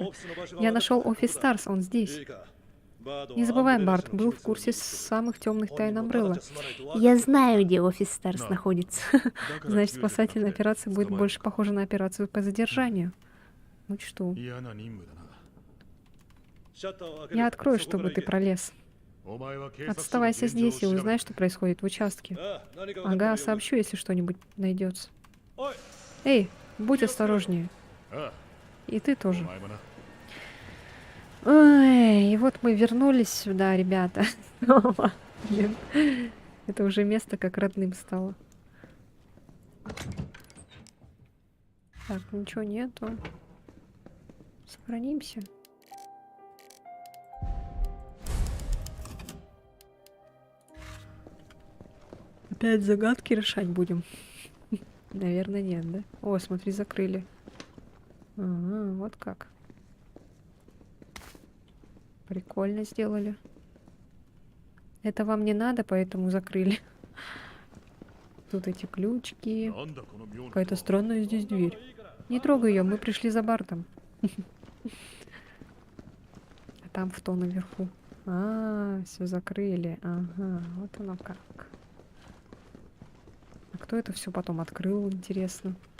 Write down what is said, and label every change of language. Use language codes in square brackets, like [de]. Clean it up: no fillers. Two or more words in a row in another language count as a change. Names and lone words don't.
[ru] Я нашел офис Старс, он здесь. Не забывай, Барт был в курсе самых темных тайн Амбрелла. Я знаю, где офис Старс находится. Значит, спасательная операция будет больше похожа на операцию по задержанию. Учту. Я открою, чтобы ты пролез. [ja] お前は警察署の [ru] Оставайся [ja] 現状を [ru] здесь и [ja] 調べろ [ru] узнай, что происходит в участке. Ага, сообщу, если что-нибудь найдется. Эй, будь осторожнее. [ja] あ [ru] И ты [ja] あお [ru] тоже. [ja] 前もな [ru] Ой, и вот мы вернулись сюда, ребята. Снова. Блин, это уже место как родным стало. Так, ничего нету. Сохранимся. Опять загадки решать будем? Наверное, нет, да? О, смотри, закрыли. Ага, вот как. Прикольно сделали. Это вам не надо, поэтому закрыли. Тут эти ключики. [ja] なんだこの妙な [ru] Какая-то странная здесь дверь. Не трогай ее, мы пришли за Бартом. А там в то наверху. А, все закрыли. Ага, вот оно как. А кто это все потом открыл, интересно?